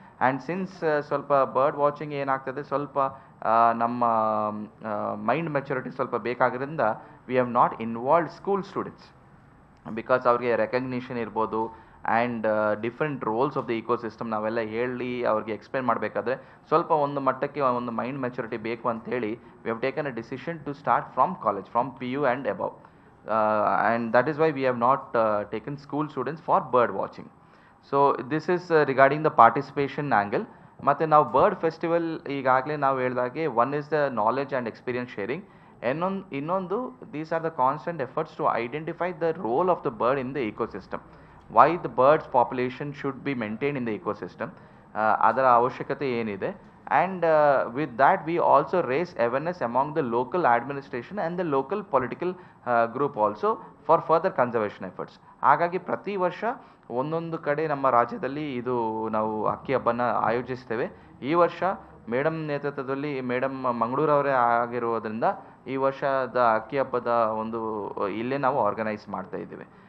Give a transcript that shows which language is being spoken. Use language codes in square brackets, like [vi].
[en] and since [kn] ಸ್ವಲ್ಪ [en] bird watching [kn] ಏನಾಗ್ತದೆ, ಸ್ವಲ್ಪ ನಮ್ಮ [en] mind maturity [kn] ಸ್ವಲ್ಪ ಬೇಕಾಗಿರೋದ್ರಿಂದ [en] we have not involved school students, because [kn] ಅವ್ರಿಗೆ [en] recognition [kn] ಇರ್ಬೋದು [en] and different roles of the ecosystem [kn] ನಾವೆಲ್ಲ ಹೇಳಿ ಅವ್ರಿಗೆ [en] explain [kn] ಮಾಡಬೇಕಾದ್ರೆ ಸ್ವಲ್ಪ ಒಂದು ಮಟ್ಟಕ್ಕೆ ಒಂದು [en] mind maturity [kn] ಬೇಕು ಅಂತೇಳಿ [en] We have taken a decision to start from college, from PU and above. And that is why we have not taken school students for bird watching. So this is regarding the participation angle. [kn] ಮತ್ತು ನಾವು [en] bird festival [kn] ಈಗಾಗಲೇ ನಾವು ಹೇಳಿದಾಗೆ [en] one is the knowledge and experience sharing, [kn] ಇನ್ನೊಂದು [en] these are the constant efforts to identify the role of the bird in the ecosystem, why the birds population should be maintain in the ecosystem, [kn] ಅದರ ಅವಶ್ಯಕತೆ ಏನಿದೆ. [en] And with that we also raise awareness among the local administration and the local political group also for further conservation efforts. [kn] ಹಾಗಾಗಿ ಪ್ರತಿ ವರ್ಷ ಒಂದೊಂದು ಕಡೆ ನಮ್ಮ ರಾಜ್ಯದಲ್ಲಿ ಇದು ನಾವು ಅಕ್ಕಿ ಹಬ್ಬನ ಆಯೋಜಿಸ್ತೇವೆ. ಈ ವರ್ಷ ಮೇಡಮ್ ನೇತೃತ್ವದಲ್ಲಿ ಮೇಡಮ್ ಮಂಗಳೂರವರೇ ಆಗಿರುವುದರಿಂದ ಈ ವರ್ಷದ ಅಕ್ಕಿ ಹಬ್ಬದ ಒಂದು ಇಲ್ಲೇ ನಾವು ಆರ್ಗನೈಸ್ ಮಾಡ್ತಾ ಇದ್ದೇವೆ.